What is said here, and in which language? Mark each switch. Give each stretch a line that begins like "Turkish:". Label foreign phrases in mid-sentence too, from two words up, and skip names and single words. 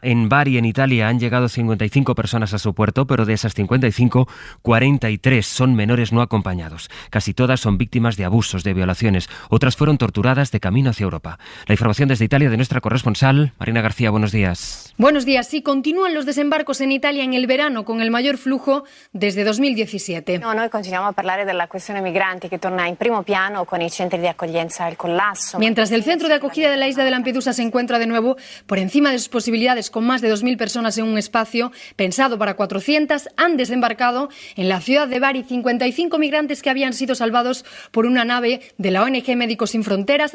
Spanish: En Bari, en Italia, han llegado 55 personas a su puerto, pero de esas 55, 43 son menores no acompañados. Casi todas son víctimas de abusos, de violaciones. Otras fueron torturadas de camino hacia Europa. La información desde Italia de nuestra corresponsal, Marina García, buenos días. Buenos días. Sí, continúan los desembarcos en Italia en el verano con el mayor flujo desde 2017.
Italian: Noi continuiamo a parlare della questione migranti che torna in primo piano con i centri di accoglienza, el collasso.
Spanish: Mientras el centro de acogida de la isla de Lampedusa se encuentra de nuevo por encima de sus posibilidades con más de 2.000 personas en un espacio pensado para 400, han desembarcado en la ciudad de Bari 55 migrantes que habían sido salvados por una nave de la ONG Médicos Sin Fronteras.